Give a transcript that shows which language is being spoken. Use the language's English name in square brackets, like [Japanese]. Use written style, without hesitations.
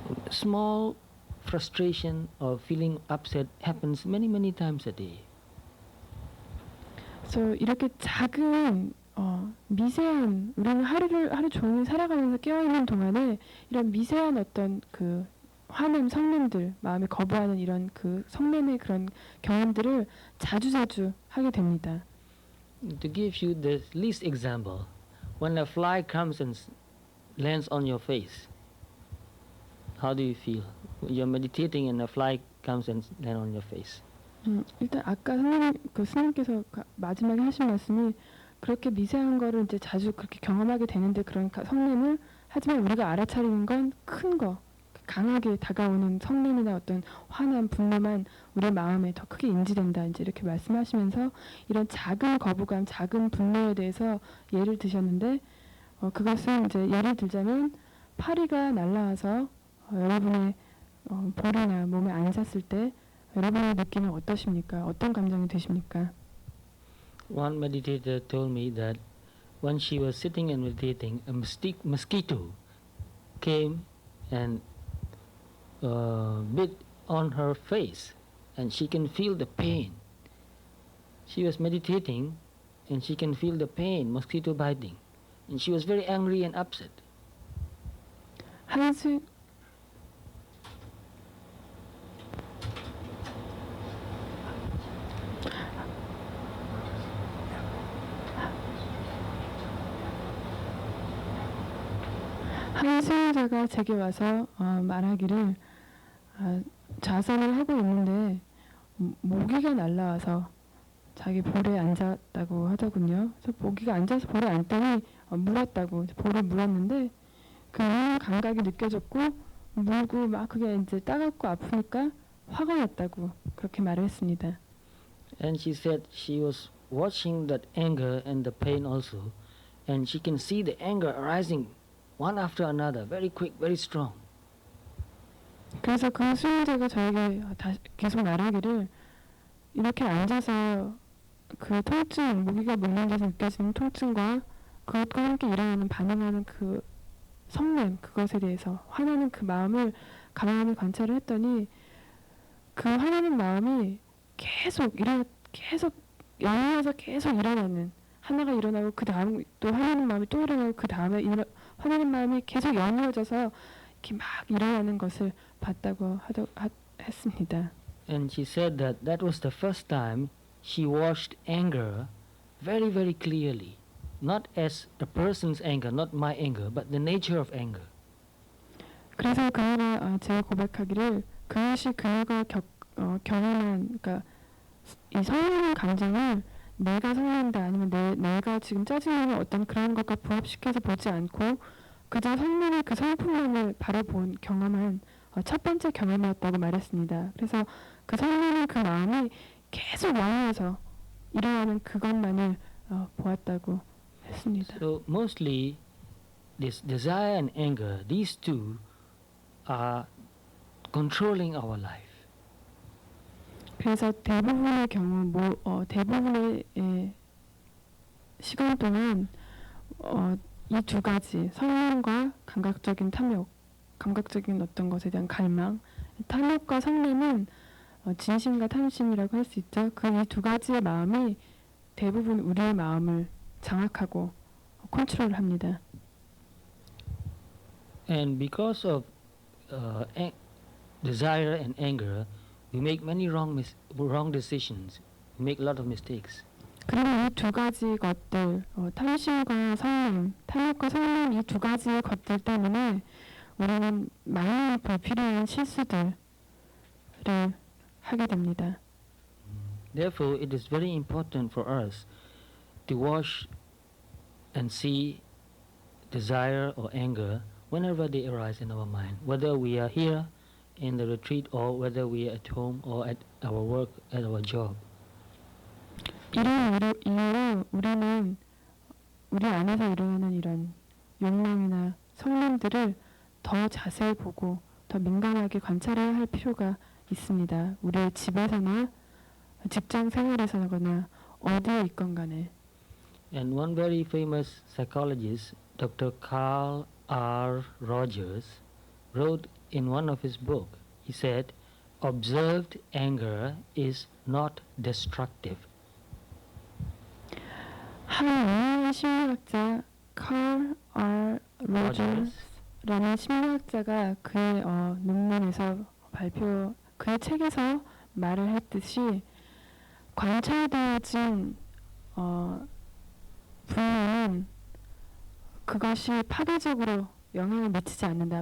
[English] Small frustration or feeling upset happens many times a day. [Korean] 그래서 이렇게 작은 미세한 우리는 하루 종일 살아가면서 깨어 있는 동안에 이런 미세한 어떤 그 화냄, 성냄들, 마음에 거부하는 이런 그 성냄의 그런 경험들을 자주자주 하게 됩니다. [English] To give you the least example, when a fly comes and lands on your face, how do you feel? You're meditating and a fly comes and lands on your face. [Korean] 일단 아까 스님께서 마지막에 하신 말씀이 그렇게 미세한 거를 이제 자주 그렇게 경험하게 되는데 그런 성냄을 하지만 우리가 알아차리는 건 큰 거, 강하게 다가오는 성냄이나 어떤 화난 분노만 우리 마음에 더 크게 인지된다. 이제 이렇게 말씀하시면서 이런 작은 거부감, 작은 분노에 대해서 예를 드셨는데 그것은 이제 예를 들자면 파리가 날아와서 여러분의 볼이나 몸에 앉았을 때 여러분의 느낌은 어떠십니까? 어떤 감정이 드십니까? [English] One meditator told me that when she was sitting and meditating, a mosquito came and bit on her face, and she can feel the pain. She was meditating, and she can feel the pain, mosquito biting, and she was very angry and upset. [Korean] 한수 한 수행자가 제게 와서 말하기를 좌선을 하고 있는데 모기가 날라와서 자기 볼에 앉았다고 하더군요. 그래서 모기가 앉아서 볼에 앉더니 물었다고 볼을 물었는데 그 감각이 느껴졌고 물고 막 그게 이제 따갑고 아프니까 화가 났다고 그렇게 말을 했습니다. [English] And she said she was watching that anger and the pain also, and she can see the anger arising one after another, very quick, very strong. [Korean] 그래서 그 수행자가 저에게 계속 말하기를 이렇게 앉아서 그 통증, 모기가 물는 데서 느껴지는 통증과 그것과 함께 일어나는 반응하는 그 성냄, 그것에 대해서 화나는 그 마음을 가만히 관찰을 했더니 그 화나는 마음이 계속 연이어서 계속 일어나는 하나가 일어나고 그 다음 또 화나는 마음이 또 일어나고 그 다음에 화나는 마음이 계속 연이어져서 이렇게 막 일어나는 것을 봤다고 했습니다. [English] And she said that that was the first time she watched anger very, very clearly. Not as a person's anger, not my anger, but the nature of anger. [Korean] 그래서 그녀가 제가 고백하기를 그것이 그녀가 경험한 그러니까 이 성내는 감정을 내가 성낸다 아니면 내가 지금 짜증내는 어떤 그런 것과 부합시켜서 보지 않고 그저 성내의 그 성품만을 바라본 경험한 첫 번째 경험이었다고 말했습니다. 그래서 그 성내는 그 마음이 계속 연이어서 일어나는 그것만을 보았다고 했습니다. [English] So mostly this desire and anger, these two are controlling our life. [Korean] 그래서 대부분의 경우 대부분의 시간 동안 이 두 가지 성냄과 감각적인 탐욕, 감각적인 어떤 것에 대한 갈망, 탐욕과 성냄은 진심과 탐심이라고 할 수 있죠. 그 이 두 가지의 마음이 대부분 우리의 마음을 장악하고 컨트롤합니다. [English] And because of desire and anger, we make many wrong decisions. We make a lot of mistakes. [Korean] 그리고 이 두 가지 것들, 탐심과 성냄, 탐욕과 성냄 이 두 가지의 것들 때문에 우리는 많은 불필요한 실수들을 하게 됩니다. Therefore, it is very important for us to watch and see desire or anger whenever they arise in our mind, whether we are here in the retreat or whether we are at home or at our work, at our job. 이런 이유로 우리는 우리 안에서 일어나는 이런 욕망이나 성냄들을 더 자세히 보고 더 민감하게 관찰해야 할 필요가 있습니다. 우리의 집에서나 직장 생활에서거나 어디에 있건 간에. [English] And one very famous psychologist, Dr. Carl R. Rogers, wrote in one of his books, he said, observed anger is not destructive. [Korean] 한 유명한 심리학자 칼 R. 로저스라는 심리학자가 그의 논문에서 그의 책에서 말을 했듯이 관찰되어진 분노는 그것이 파괴적으로 영향을 미치지 않는다.